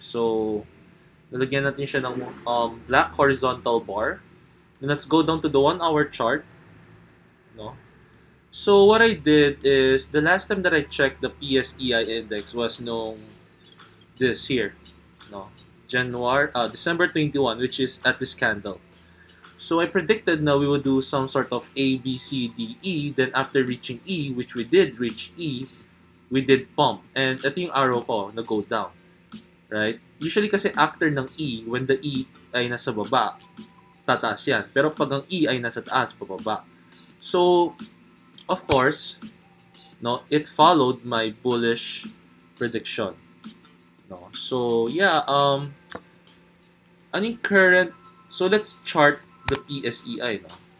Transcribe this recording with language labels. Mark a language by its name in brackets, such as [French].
[Filipino] So, nalagyan natin siya ng [English] black horizontal bar. Then let's go down to the 1 hour chart. No? So, what I did is, the last time that I checked the PSEI index was nung this here. No? December 21, which is at this candle. So, I predicted na we would do some sort of A, B, C, D, E. Then, after reaching E, which we did reach E, we did pump. [Filipino] And ito yung arrow ko na [English] go down. [Filipino] Right? Usually kasi after ng E, [English] when the E [Filipino] ay nasa baba, tataas yan. Pero pag ang E ay nasa taas, pababa. [English] So, of course, no, it followed my bullish prediction. No? So, yeah, anong current, so let's chart the PSEI, no?